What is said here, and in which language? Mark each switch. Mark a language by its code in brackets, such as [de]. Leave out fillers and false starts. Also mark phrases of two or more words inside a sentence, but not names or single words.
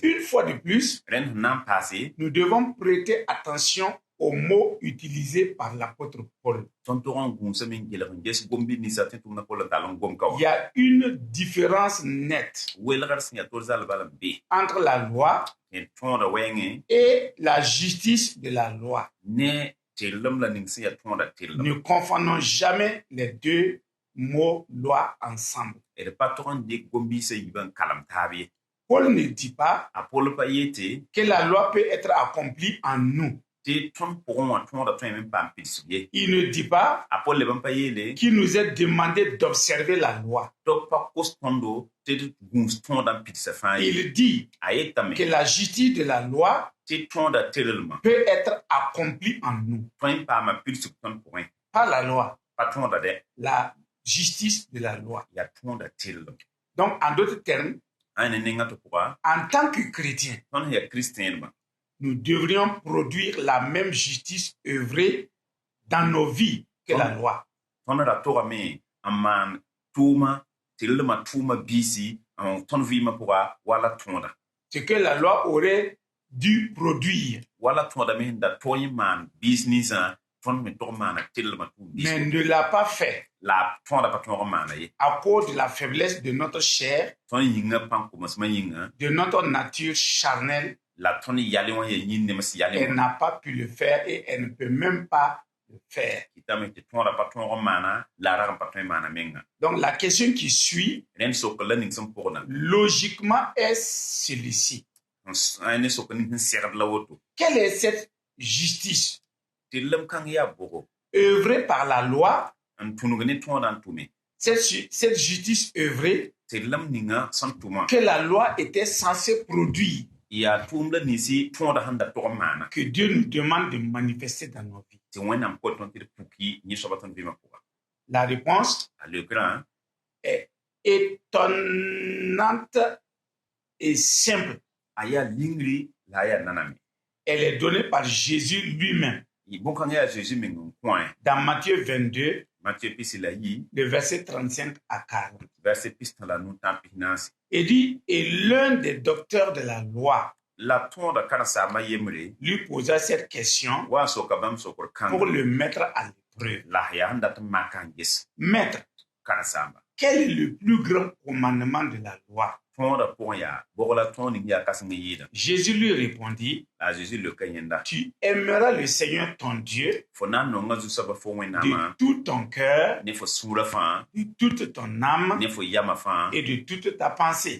[fr] et une fois de plus, [mos] rẽnd sẽn na n paase [fr] nous devons prêter attention aux mots utilisés par l'apôtre Paul. [mos] tõnd tog n gũusame n gelg n ges gom bɩ ninsã tɩ tʋmdã pol n tall n gom ka [fr] Il [mos] wa [fr] y a une différence nette [mos] welgr sẽn yaa tor zal bala n be [fr] entre la loi [mos] tɩ tõoda wɛɛngẽ [fr] et la justice de la loi. [mos] ne tɩrlem la ning sẽn yaa tõoda tɩrlem [fr] Ne confondons jamais les deux mots loi ensemble. [mos] d pa tog n dɩk gom-biisã yibã n kalem taab ye [fr] Paul ne dit pas [mos] a pol pa yetɩ [fr] que la loi peut être accomplie en nous. [mos] tɩ tõnd pʋgẽ wã tõoda tõe me n paam pidsg ye [fr] Il ne dit pas [mos] a pol leb n pa yeele [fr] qu'il nous est demandé d'observer la loi. [mos] tɩ b pa kos tõndo tɩ d gũus tõodã n pidsa fãa ye [fr] Il dit [mos] a yetame [fr] que la justice de la loi [mos] tɩ tõoda tɩrlmã [fr] peut être accomplie en nous. [mos] tõe n paama pidsg tõnd pʋgẽ [fr] Pas la loi, [mos] pa tõoda dɛ [fr] la justice de la loi. [mos] yaa tõoda tɩrlem [fr] Donc, en d'autres termes, [mos] ã ne nengã tɩ pʋga [fr] en tant que chrétiens, [mos] tõnd sẽn yaa kristẽedmã [fr] nous devrions produire la même justice œuvrée dans nos vies que la loi. [mos] tõnd ra togame n maan tʋʋma tɩrlmã tʋʋma biisi tõnd vɩɩmã pʋga wala tõoda [fr] Ce que la loi aurait dû produire, [mos] wala tõoda me sẽn da tõe n maan biis ninsã tõnd me tog n maana tɩrlmã tʋʋm biis [fr] mais ne l'a pas fait [mos] la tõoda pa tõog n maana ye [fr] à cause de la faiblesse de notre chair, [mos] tõnd yĩngã pãn-komasmã yĩngã [fr] de notre nature charnelle. [mos] la tõnd yale wã yaa yĩn nems yale [fr] Elle [mos] wã [fr] n'a pas pu le faire et elle ne peut même pas le faire. [mos] kɩtame tɩ tõoda pa tõog n maana la a rag n pa tõe n maana menga [fr] Donc la question qui suit, [mos] rẽnd sok la ning sẽn pʋgdã [fr] logiquement, est celui-ci. [mos] ne sok ning sẽn segd la woto [fr] Quelle est cette justice [mos] tɩrlem kãng yaa bogo [fr] œuvrée par la loi? [mos] n tũnug ne tõodã n tʋme [fr] Cette justice œuvrée [mos] tɩrlem ninga sẽn tʋmã [fr] que la loi était censée produire, [mos] yaa tʋʋm la ninsi tõoda sẽn da tog n maana [fr] que Dieu nous demande de manifester dans nos vies. [mos] tɩ wẽnnaam kot tõnd tɩ d puki yẽ-soabã tõnd vɩɩmã pʋga [fr] La réponse [mos] a leokrã [fr] est étonnante et simple. [mos] a yaa lingri la a yaa naname [fr] Elle est donnée par Jésus lui-même. [mos] bõn-kãng yaa Zeezi meng n kõe [fr] Dans Matthieu 22, [mos] Matthieu pisi la yi [fr] le verset 35 à 40. [mos] verset pistã la nu-tã pis-naase [fr] Il dit, et l'un des docteurs de la loi [mos] la tõoda karen-saambã yembre [fr] lui posa cette question [mos] wa n soka bãmb sokr [fr] pour [mos] kãng [fr] le mettre à l'épreuve. [mos] la yaa sẽn dat n maka n ges [fr] Maître, [mos] karen-saamba [fr] quel est le plus grand commandement de la loi? Jésus lui répondit, tu aimeras le Seigneur ton Dieu de tout ton cœur, de toute ton âme et de toute ta pensée.